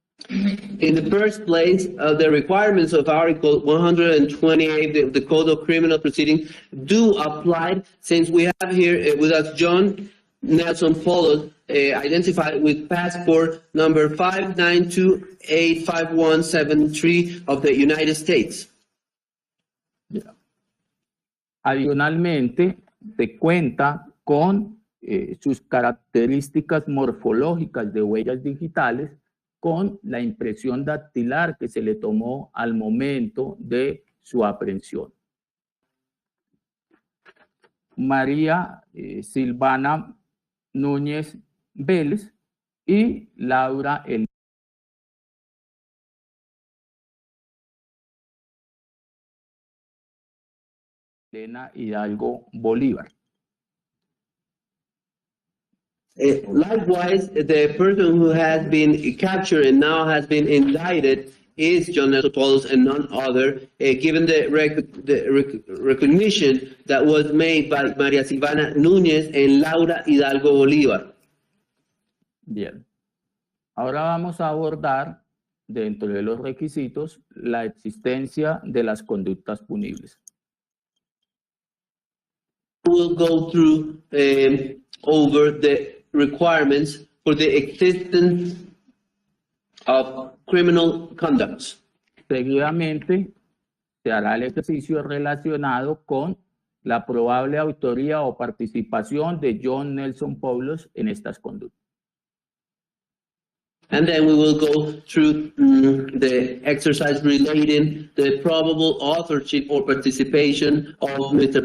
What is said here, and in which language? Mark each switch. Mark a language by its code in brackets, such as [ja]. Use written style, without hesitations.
[en] In the first place, the requirements of Article 128 of the Code of Criminal Proceedings do apply, since we have here with us John Nelson Poulos, identified with passport number 592-85173 of the United States. [es] Adicionalmente, se cuenta con sus características morfológicas de huellas digitales, con la impresión dactilar que se le tomó al momento de su aprehensión. María Silvana Núñez Vélez y Laura Elena Hidalgo Bolívar. [en] Likewise, the person who has been captured and now has been indicted is John Poulos and none other, given the recognition that was made by María Silvana Núñez and Laura Hidalgo Bolívar. [es] Bien. Ahora vamos a abordar, dentro de los requisitos, la existencia de las conductas punibles. [en] We'll go through over the requirements for the existence of criminal conduct. [es] Seguidamente, se hará el ejercicio relacionado con la probable autoría o participación de John Nelson Poulos en estas conductas. [en] And then we will go through the exercise relating the probable authorship or participation of Mr.